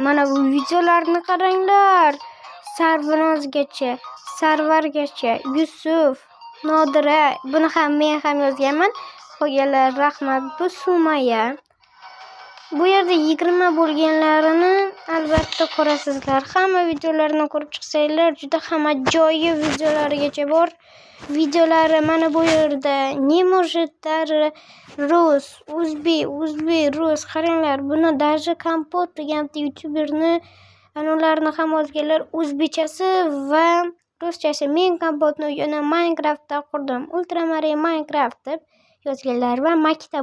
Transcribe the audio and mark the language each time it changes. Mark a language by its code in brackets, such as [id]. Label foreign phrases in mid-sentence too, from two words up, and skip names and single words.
[uz] Mana bu videolarni qaranglar. Sarvargacha, Yusuf, Nodira, buni ham men ham yozganman. Qo'yganlar, rahmat. Bu Sumaya. Bu yerda 20 bo'lganlarini albatta ko'rasizlar. Hamma videolarni ko'rib chiqsanglar, juda ham ajoyib videolarigacha bor. Videolari mana bu yerda [ru] не может даже [uz] rus, o'zbek, rus. Qaranglar, buni даже Kompot degan youtuberni ularni ham yozganlar o'zbekchasi va ruschasi. Men Kompotni uyini Minecraftda qurdim. Ultramarin Minecraft deb yozganlar va maktab.